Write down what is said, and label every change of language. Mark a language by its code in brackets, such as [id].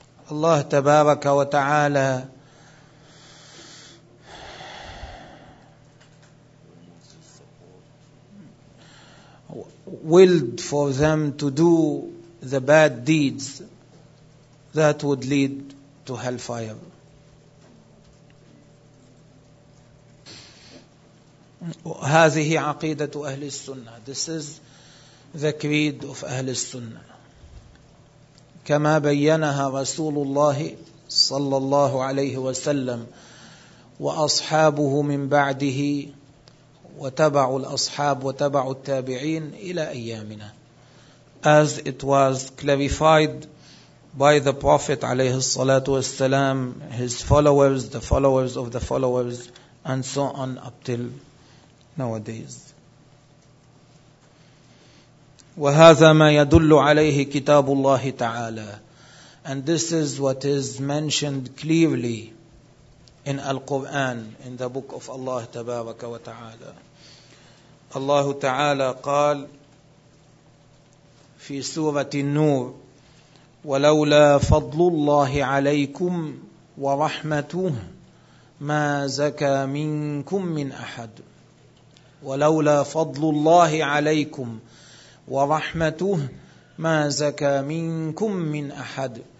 [ar] الله تبارك وتعالى [en] willed for them to do the bad deeds that would lead to hellfire. [ar] هذه عقيدة أهل السنة. [en] This is the creed of أهل السنة. [ar] كما بينها رسول الله صلى الله عليه وسلم وأصحابه من بعده وتبع الأصحاب وتبع التابعين إلى أيامنا. [en] As it was clarified by the Prophet [ar] عليه الصلاة والسلام, [en] his followers, the followers of the followers, and so on up till nowadays. [ar] وهذا ما يدل عليه كتاب الله تعالى. [en] And this is what is mentioned clearly in Al-Quran, in the book of Allah [ar] تبارك وتعالى. الله تعالى قال في سورة النور: ولولا فضل الله عليكم ورحمته ما زكى منكم من أحد. ولولا فضل الله عليكم ورحمته ما زكى منكم من أحد.